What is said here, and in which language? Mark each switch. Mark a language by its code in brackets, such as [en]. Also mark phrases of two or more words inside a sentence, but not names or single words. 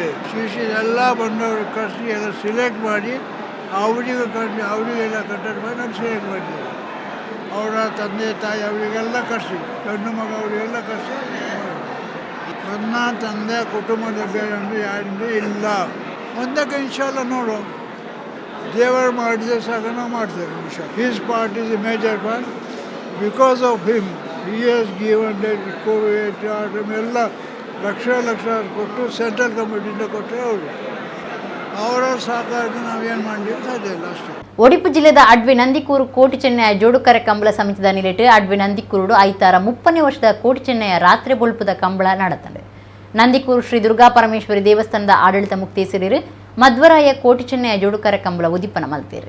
[kn] ಎಲ್ಲ ಬಂದವರು ಕರೆಸಿ ಎಲ್ಲ ಸಿಲೆಕ್ಟ್ ಮಾಡಿ ಅವರಿಗೆಲ್ಲ ಕಟ್ಟಡ ಮಾಡಿ ನಾವು ಸಿಲೆಕ್ಟ್ ಮಾಡಿದ್ದೇವೆ. ಅವರ ತಂದೆ ತಾಯಿ ಅವರಿಗೆಲ್ಲ ಕರೆಸಿ ಗಂಡು ಮಗ ಅವರಿಗೆಲ್ಲ ಕರೆಸಿ. ನನ್ನ ತಂದೆ ಕುಟುಂಬದ ಬೇರೆಂದು ಯಾರಿಂದ ಇಲ್ಲ. ಒಂದಕ್ಕೆ ಇನ್ಶಾಲ್ಲ ನೋಡು, ದೇವರು ಮಾಡಿದ್ರೆ ಸಾಕ ನಾವು ಮಾಡ್ತೇವೆ ಇನ್ಶಾಲ್ಲ. [en] His part is a major part. Because of him he has given Covid [kn] ಎಲ್ಲ ಲಕ್ಷ ಕೊಟ್ಟು ಸೆಂಟ್ರಲ್ ಕಮಿಟಿಯಿಂದ ಕೊಟ್ಟರೆ ಅವರ ಸಹಕಾರದಿಂದ ನಾವೇನು ಮಾಡಲಿಕ್ಕೆ ಸಾಧ್ಯ ಇಲ್ಲ ಅಷ್ಟೇ. [tcy] ಉಡುಪಿ ಜಿಲ್ಲೆದ ಅಡ್ವೆ ನಂದಿಕೂರು ಕೋಟಿ ಚೆನ್ನಯ ಜೋಡುಕರೆ ಕಂಬಳ ಸಮಿತಿದ ನಿಲಿಟ್ಟು ಅಡ್ವೆ ನಂದಿಕೂರು ಐತಾರ 30ನೇ ವರ್ಷದ ಕೋಟಿ ಚೆನ್ನಯ ರಾತ್ರಿ ಬೊಲ್ಪುದ ಕಂಬಳ ನಡೆಯುತ್ತದೆ. ನಂದಿಕೂರು ಶ್ರೀ ದುರ್ಗಾ ಪರಮೇಶ್ವರಿ ದೇವಸ್ಥಾನದ ಆಡಳಿತ ಮುಕ್ತೇಸರಿರು ಮಧ್ವರಾಯ ಕೋಟಿ ಚೆನ್ನಯ ಜೋಡುಕರೆ ಕಂಬಳ ಉದಿಪನ ಮಲ್ತೇರು.